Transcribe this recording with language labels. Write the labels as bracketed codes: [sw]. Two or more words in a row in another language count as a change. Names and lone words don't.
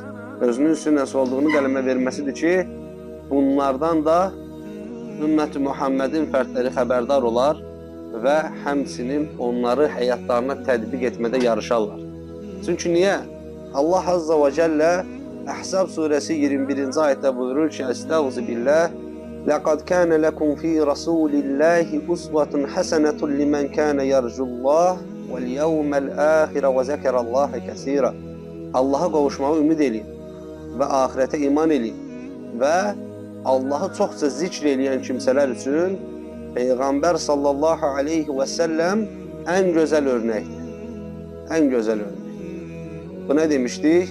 [az] Özünün sünnəsi olduğunu qələmə verməsidir ki, bunlardan da ümmət-i Muhammedin fərdləri xəbərdar olar və həmçinin onları həyatlarına tətbiq etmədə yarışarlar. Çünki niyə? Allah Azza və Cəllə Əhzab surəsi 21-ci ayətdə buyurur ki, [ar] أستعيذ بالله, لَقَدْ كَانَ لَكُمْ فِي رَسُولِ اللّٰهِ أُسْوَةٌ حَسَنَةٌ لِمَنْ كَانَ يَرْجُ اللّٰهِ وَالْيَوْمَ الْآخِرَ وَذَكَرَ اللّٰهَ كَثِيرًا. [az] Allaha qovuşmağı ümid edin və ahirətə iman edin və Allahı çoxca zikr eləyən kimsələr üçün Peyğəmbər [ar] صلى الله عليه و سلم [az] ən gözəl örnəkdir. Ən gözəl örnək. Bu nə demişdik?